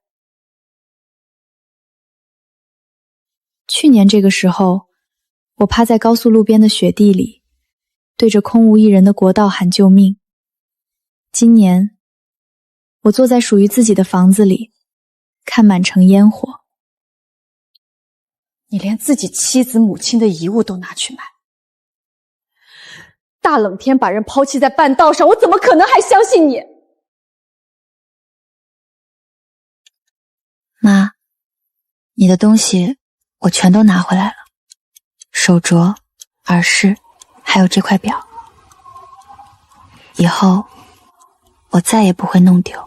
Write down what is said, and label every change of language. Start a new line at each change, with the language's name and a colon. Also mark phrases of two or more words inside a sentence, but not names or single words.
Chinese: 去年這個時候，我趴在高速路邊的雪地裡，對着空無一人的國道喊救命。今年，我坐在屬於自己的房子裡，看滿城煙火。你連自己妻子母親的遺物都拿去賣，大冷天把人拋棄在半道上，我怎麼可能還相信你？媽， 你的東西我全都拿回来了，手鐲、耳饰，还有这塊表。以后我再也不会弄丢。